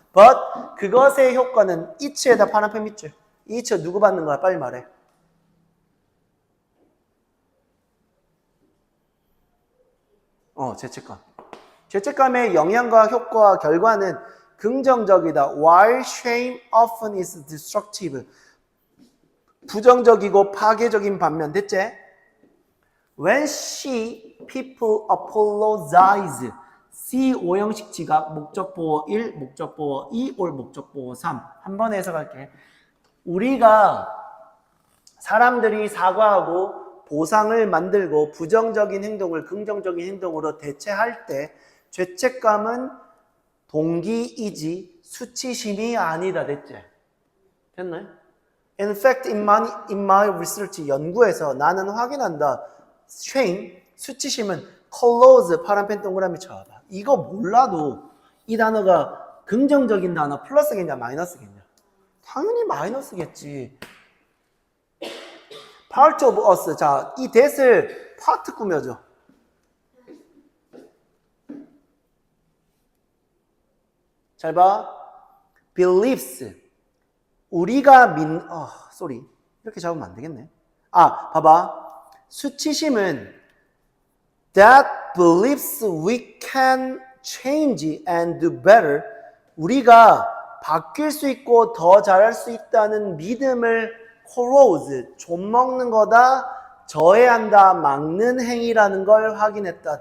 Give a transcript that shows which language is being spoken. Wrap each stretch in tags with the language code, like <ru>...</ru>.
<ko>But 그것의 효과는 it에다 파란펜 밑줄. 이 it 누구 받는 거야? 빨리 말해. 죄책감. 죄책감의 영향과 효과, 결과는 긍정적이다.</ko> <en>While shame often is destructive.</en> <ko>부정적이고 파괴적인 반면, 됐지?</ko> <en>When people apologize.</en> <ko>C, 오형식 지각, 목적보호 1, 목적보호 2, 올 목적보호 3. 한 번 해석할게. 우리가 사람들이 사과하고 보상을 만들고 부정적인 행동을 긍정적인 행동으로 대체할 때 죄책감은 동기이지 수치심이 아니다. 됐지? 됐나요?</ko> <en>In fact, in my research,</en> <ko>연구에서 나는 확인한다. shame, 수치심은 close, 파란펜 동그라미 쳐봐. 이거 몰라도 이 단어가 긍정적인 단어 플러스겠냐 마이너스겠냐? 당연히 마이너스겠지.</ko> <en>Part of us.</en> <ko>자, 이 that을 파트 꾸며줘. 잘 봐. beliefs. 우리가 이렇게 잡으면 안 되겠네. 봐봐. 수치심은</ko> <en>that believes we can change and do better.</en> <ko>우리가 바뀔 수 있고 더 잘할 수 있다는 믿음을 corrode, 좀먹는 거다, 저해한다, 막는 행위라는 걸 확인했다.</ko>